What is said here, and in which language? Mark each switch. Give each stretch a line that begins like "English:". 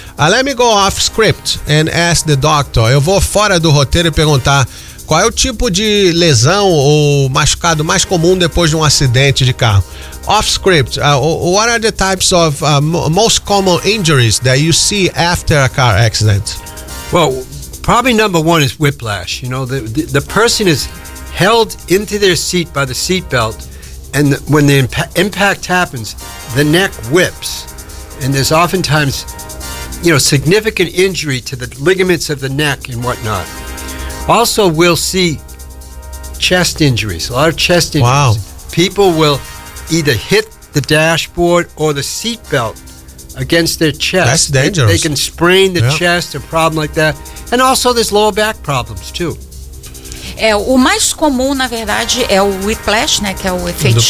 English: Let me go off script and ask the doctor.
Portuguese: Eu vou fora do roteiro e perguntar qual é o tipo de lesão ou machucado mais comum depois de um acidente de carro. Off script, what are the types of most common injuries that you see after a car accident?
English: Well, probably number one is whiplash. You know, the person is held into their seat by the seatbelt, and when the impact happens, the neck whips. And there's oftentimes, you know, significant injury to the ligaments of the neck and whatnot. Also, we'll see chest injuries, a lot of chest injuries. Wow. People will either hit the dashboard or the seatbelt against their chest. That's dangerous. They can sprain the chest, a problem like that. And also, there's lower back problems, too.
Portuguese: O mais comum, na verdade, é o whiplash, né, que é o efeito